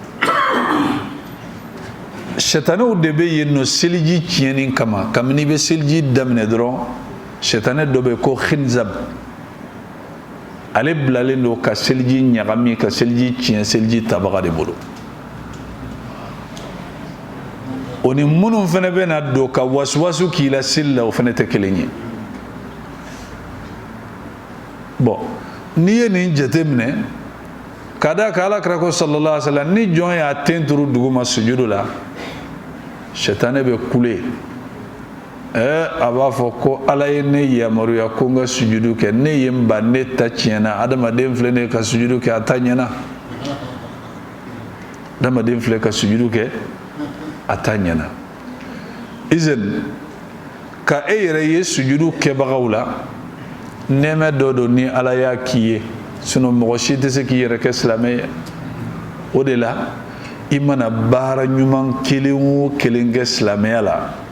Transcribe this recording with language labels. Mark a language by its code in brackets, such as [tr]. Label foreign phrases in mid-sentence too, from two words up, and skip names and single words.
[bm] setanew de bɛ yen nɔ seliji tiɲɛni kama kabini i bɛ seliji daminɛ dɔrɔn shetane dɔ bɛ ko khinzab ale bilalen do ka seliji ɲagami ka seliji tiɲɛ seliji tabaga de bolo o ni minnu fana bɛ na don ka wasuwasu k'i la seli la o fana tɛ kelen ye bon n'i ye nin jate minɛ ka da ka alakira ko [ar] صلى الله عليه وسلم [bm] ni jɔn y'a ten turu duguma sujudu la shetane bɛ kule a b'a fɔ ko ala ye ne yamaruya ko n ka sujudu kɛ ne ye n ban ne ta tiɲɛna adamaden filɛ ne ka sujudu kɛ a ta ɲɛna adamaden filɛ ka sujudu kɛ a ta ɲɛna izin ka e yɛrɛ ye sujudu kɛbagaw la nɛɛmɛ dɔ don ni ala y'a k'i ye sinon mɔgɔ si tɛ se k'i yɛrɛ kɛ silamɛ ye o de la i mana baara ɲuman kelen o kelen kɛ silamɛya la